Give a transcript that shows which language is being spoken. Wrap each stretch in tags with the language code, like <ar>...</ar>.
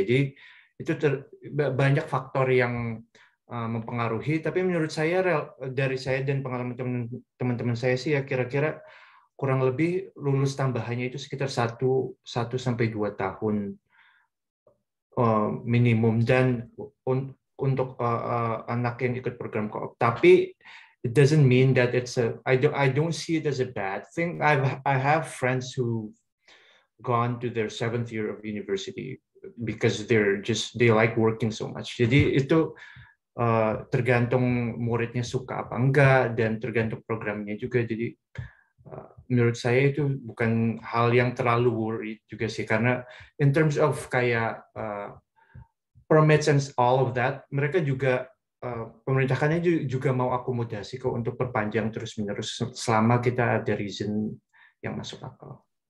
<id>Jadi itu banyak faktor yang mempengaruhi, tapi menurut saya dari saya dan pengalaman teman-teman saya sih ya kira-kira kurang lebih lulus tambahannya itu sekitar 1-2 tahun minimum, dan untuk anak yang ikut program co-op. Tapi</id> <en>it doesn't mean that I don't see it as a bad thing. I have friends who gone to their 7th year of university because they like working so much.</en> <id>Jadi itu tergantung muridnya suka apa enggak, dan tergantung programnya juga. Jadi menurut saya itu bukan hal yang terlalu worried juga sih, karena</id> <en>in terms of</en> <id>kayak</id> <en>permits and all of that,</en> <id>mereka juga pemerintahnya juga mau akomodasi kok untuk perpanjang terus-menerus selama kita ada reason yang masuk akal.</id>